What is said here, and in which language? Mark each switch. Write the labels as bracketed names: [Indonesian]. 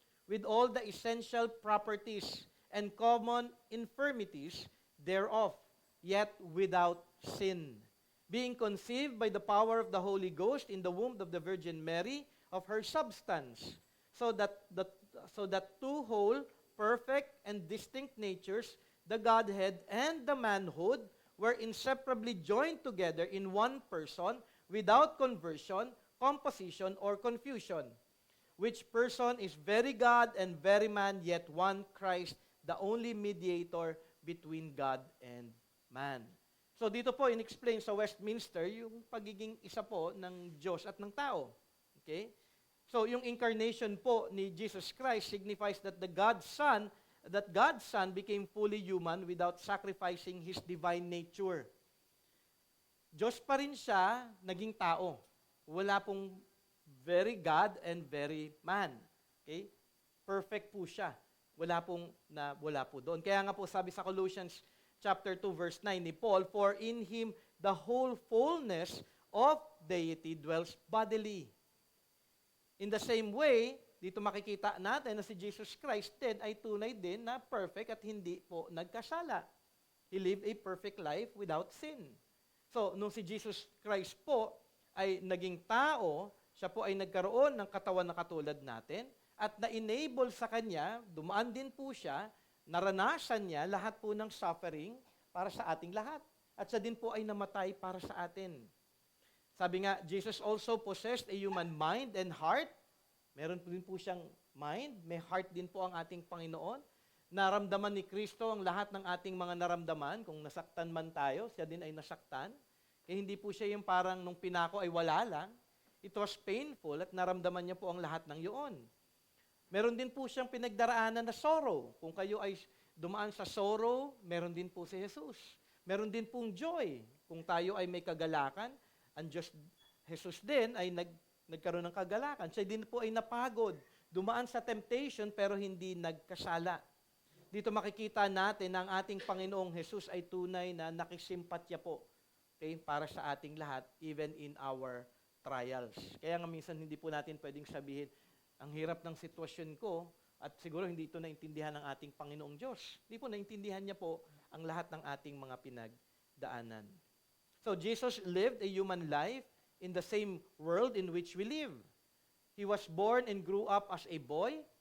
[English] with all the essential properties and common infirmities thereof, yet without sin, being conceived by the power of the Holy Ghost in the womb of the Virgin Mary, of her substance, so that two whole, perfect, and distinct natures, the Godhead and the manhood, were inseparably joined together in one person, without conversion, composition, or confusion. Which person is very God and very man, yet one Christ, the only mediator between God and man. [Filipino] So dito po [English] in-explain [Filipino] sa Westminster yung pagiging isa po ng Diyos at ng tao. Okay? So yung incarnation po ni [English] Jesus Christ signifies that God's Son became fully human without sacrificing His divine nature. [Filipino] Diyos pa rin siya, naging tao. Wala pong [English] very God and very man. [Filipino] Okay? Perfect po siya. Wala po doon. Kaya nga po sabi sa [English] Colossians chapter 2 verse 9 [Filipino] ni [English] Paul, for in him the whole fullness of deity dwells bodily. [Filipino] In the same way, dito makikita natin na si Jesus Christ din ay tunay din na [English] perfect [Filipino] at hindi po nagkasala. [English] He lived a perfect life without sin. [Filipino] So, nung si Jesus Christ po ay naging tao, siya po ay nagkaroon ng katawan na katulad natin at na-enable sa kanya, dumaan din po siya, naranasan niya lahat po ng suffering para sa ating lahat. At siya din po ay namatay para sa atin. Sabi nga, [English] Jesus also possessed a human mind and heart. [Filipino] Meron din po siyang [English] mind, [Filipino] may [English] heart [Filipino] din po ang ating Panginoon. Naramdaman ni Kristo ang lahat ng ating mga naramdaman. Kung nasaktan man tayo, siya din ay nasaktan. Kaya hindi po siya yung parang nung pinako ay wala lang. [English] It was painful [Filipino] at naramdaman niya po ang lahat ng yun. Meron din po siyang pinagdaraanan na [English] sorrow. [Filipino] Kung kayo ay dumaan sa sorrow, meron din po si Jesus. Meron din pong joy. Kung tayo ay may kagalakan, ang Diyos, Jesus din ay nagkaroon ng kagalakan. Siya din po ay napagod. Dumaan sa temptation pero hindi nagkasala. Dito makikita natin na ang ating Panginoong Jesus ay tunay na nakisimpatya po, okay, para sa ating lahat, [English] even in our trials. [Filipino] Kaya nga minsan hindi po natin pwedeng sabihin, ang hirap ng sitwasyon ko, at siguro hindi ito naintindihan ng ating Panginoong Diyos. Hindi po naintindihan niya po ang lahat ng ating mga pinagdaanan. [English] So Jesus lived a human life in the same world in which we live. He was born and grew up as a boy.